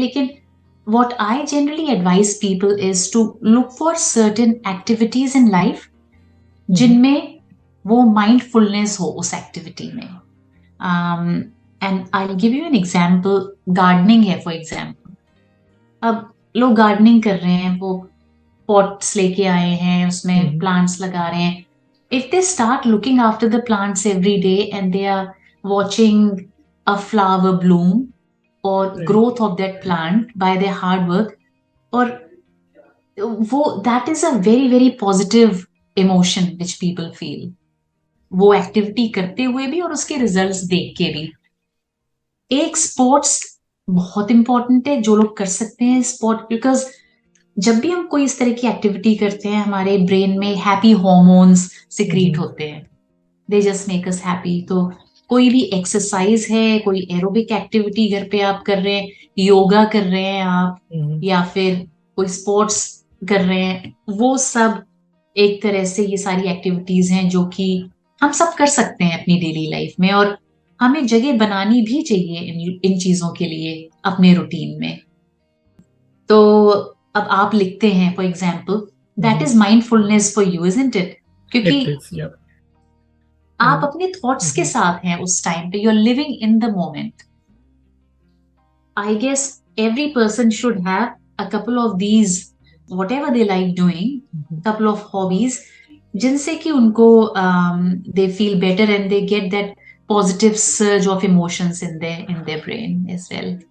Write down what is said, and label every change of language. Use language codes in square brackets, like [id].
[en] लेकिन what I generally advise people is to look for certain activities in life [hi] जिनमें वो mindfulness हो उस एक्टिविटी में। [en] And I will give you an example. Gardening है for example. अब [hi] लोग गार्डनिंग कर रहे हैं, वो पॉट्स लेके आए हैं, उसमें प्लांट्स लगा रहे हैं. [en] If they start looking after the plants every day and they are watching a flower bloom or growth of that plant by their hard work, or वो that is a very very positive emotion which people feel. [hi] वो activity करते हुए भी और उसके results देख के भी. एक स्पोर्ट्स बहुत इंपॉर्टेंट है जो लोग कर सकते हैं स्पोर्ट, बिकॉज जब भी हम कोई इस तरह की एक्टिविटी करते हैं हमारे ब्रेन में हैप्पी हॉर्मोन्स सिक्रीट होते हैं. [en] They just make us happy. [hi] तो कोई भी एक्सरसाइज है, कोई एरोबिक एक्टिविटी घर पे आप कर रहे हैं, योगा कर रहे हैं आप, या फिर कोई स्पोर्ट्स कर रहे हैं, वो सब एक तरह से ये सारी एक्टिविटीज हैं जो कि हम सब कर सकते हैं अपनी डेली लाइफ में, और हमें जगह बनानी भी चाहिए इन चीजों के लिए अपने रूटीन में. तो अब आप लिखते हैं [en] For example, that is mindfulness for you, isn't it? [hi] क्योंकि आप अपने थॉट्स के साथ हैं उस टाइम पे, [en] You are living in the moment. I guess every person should have a couple of these whatever they like doing, couple of hobbies, [hi] जिनसे कि उनको [en] they feel better and they get that positive surge of emotions in their brain as well.